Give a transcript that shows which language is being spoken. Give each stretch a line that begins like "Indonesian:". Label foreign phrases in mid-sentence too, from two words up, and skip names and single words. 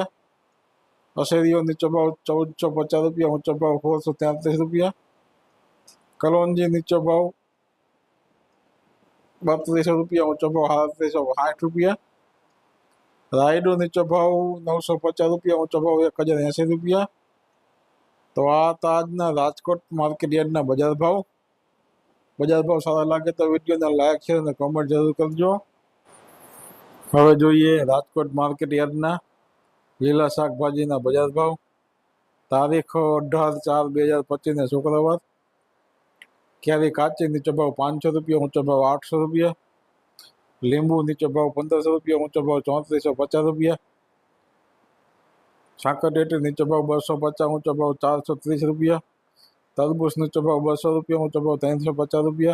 Gujarati: અશેરિયો નીચો ભાવ 1450 રૂપિયા, ઊંચો ભાવ 1633 રૂપિયા। કલોંજી નીચો ભાવ 3200 રૂપિયા, ઊંચો ભાવ 3760 રૂપિયા। રાયડો નીચો ભાવ 950 રૂપિયા, ઊંચો ભાવ 1080 રૂપિયા। તો આજના રાજકોટ માર્કેટ યાર્ડના બજાર ભાવ સારા લાગે તો વીડિયો ને લાઇક શેર ને કમેન્ટ જરૂર કરજો। હવે જોઈએ રાજકોટ માર્કેટ યાર્ડના લીલા શાકભાજીના બજાર ભાવ તારીખ 18/4/2025 શુક્રવાર। કેરી કાચી નીચો ભાવ 500 રૂપિયા, ઊંચો ભાવ 800 રૂપિયા। લીંબુ નીચો ભાવ 1500 રૂપિયા, ઊંચો ભાવ 3450 રૂપિયા। સાકરટેટી નીચો ભાવ 250, ઊંચો ભાવ 430 રૂપિયા। તરબૂચ નીચો ભાવ 200 રૂપિયા, ઊંચો ભાવ 350 રૂપિયા।